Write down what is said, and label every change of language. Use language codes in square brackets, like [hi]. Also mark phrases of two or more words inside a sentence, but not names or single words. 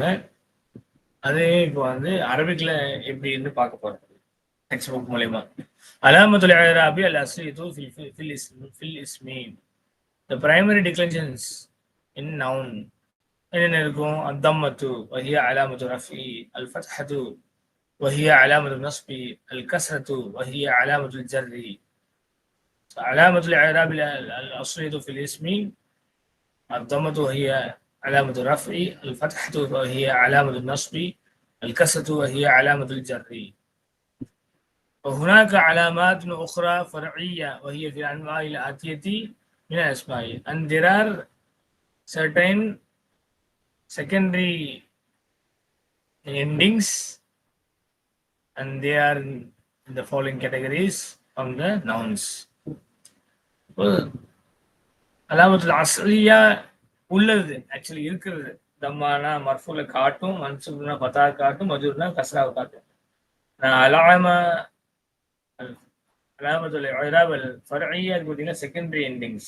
[ta] அது இப்போ வந்து அரபிக்ல எப்படின்னு பார்க்க போறோம் [en] text book [ta] மூலமா. [ar] علامات الإعراب الأصلية في الاسم, [en] the primary declensions in noun [ta] என்னென்ன இருக்கும்? [ar] الضمة وهي علامة الرفع، الفتحة وهي علامة النصب، الكسرة وهي علامة الجر. علامة الإعراب الأصلية في الاسم الضمة وهي علامة الرفع، الفتحة وهي علامة النصب، الكسرة وهي علامة الجر. وهناك علامات أخرى فرعية وهي في الأنواع الآتية من الأسماء. [en] And there are certain secondary endings and they are in the following categories from the nouns. [ar] العلامة الأصلية [ta] உள்ளது, ஆக்சுவலி இருக்கிறது. தம்மானா மர்ஃபூல காட்டும், மன்சூப்னா ஃபதா காட்டும், மஜ்ரூர்னா கஸ்ராவை காட்டும். [ar] علامات الإعراب الفرعية பார்த்தீங்கன்னா [en] secondary endings.